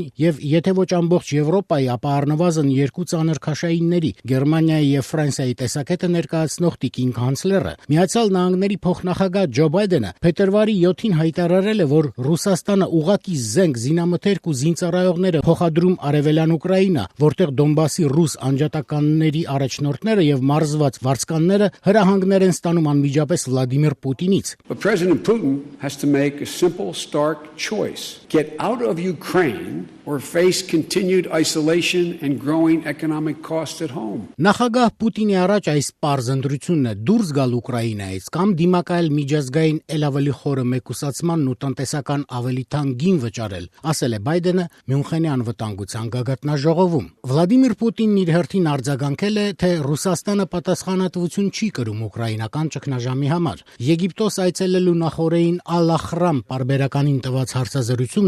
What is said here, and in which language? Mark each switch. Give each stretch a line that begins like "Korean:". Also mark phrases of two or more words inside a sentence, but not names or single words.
Armenian: եւ եթե ոչ ամբողջ Եվրոպայի, ապա առնվազն երկու ծանր քաշայինների՝ Գերմանիայի եւ Ֆրանսիայի տեսակետը ներկայացնող տիկին կանցլերը։ Միացյալ Նահանգների փոխնախագահ Ջո Բայդենը փետրվարի 7-ին հայտարարել է, որ Ռուսաստանը ուղղակի զենք, զինամթերք ու զինծառայողներ է փոխադրում արևելյան Ուկրաինա, որտեղ Դոնբասի ռուս անջատականների առաջնորդները եւ մարզված վարձկանները հրահանգներ են ստանում անմիջապես Վլադիմիր Պուտինից։
English: But President Putin has to make a simple, stark choice. Get out of Ukraine or face continued isolation and growing economic costs at home.
Armenian: Նախագահ Պուտինի առաջ այս պարզ ընտրությունն է՝ դուրս գալ Ուկրաինայից կամ դիմակայել միջազգային ել ավելի խորը մեկուսացմանն ու տնտեսական ավելի թանկին վճարել, ասել է Բայդենը Մյունխենի անվտանգության գագաթնաժողովում։ Վլադիմիր Պուտինն իր հերթին արձագանքել է, թե Ռուսաստանը պատասխանատվություն չի կրում ուկրաինական ճգնաժամի համար։ Եգիպտոս այցելելու նախօրեին Ալ-Ախրամ պարբերականին տված հարցազրույցում